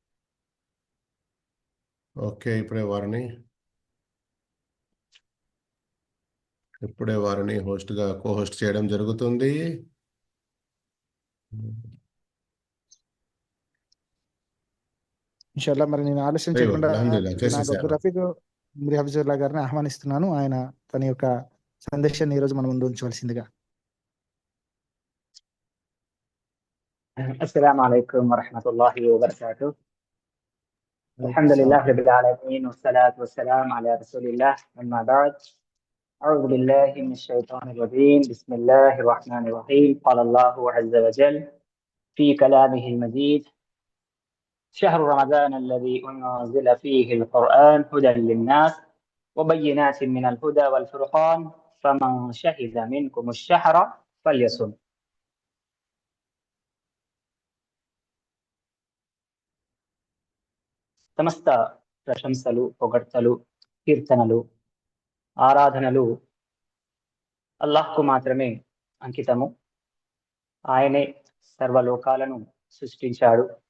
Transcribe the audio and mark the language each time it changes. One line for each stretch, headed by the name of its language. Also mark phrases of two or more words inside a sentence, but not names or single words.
Telugu: ఓకే, ఇప్పుడే వారిని కో-హోస్ట్ చేయడం జరుగుతుంది. ఇన్షాల్లా. మరి నేను ఆలస్యం అయ్యో, చేయకుండా అల్హమ్దులిల్లాహ్ జనాబ్ చేసేసారు. అబ్దుల్ రఫీక్ ఉమరీ హఫీజుల్లా గారిని ఆహ్వానిస్తున్నాను. ఆయన తన యొక్క సందేశాన్ని ఈరోజు మన ముందు ఉంచవలసిందిగా.
Arabic: السلام عليكم ورحمة الله وبركاته. الحمد لله رب العالمين والصلاة والسلام على رسول الله. أما بعد، أعوذ بالله من الشيطان الرجيم. بسم الله الرحمن الرحيم. قال الله عز وجل في كلامه المجيد: شهر رمضان الذي أنزل فيه القرآن هدى للناس وبينات من الهدى والفرقان فمن شهد منكم الشهر فليصم.
Telugu: సమస్త ప్రశంసలు, పొగడ్తలు, కీర్తనలు, ఆరాధనలు అల్లాహ్కు మాత్రమే అంకితము. ఆయనే సర్వలోకాలను సృష్టించాడు.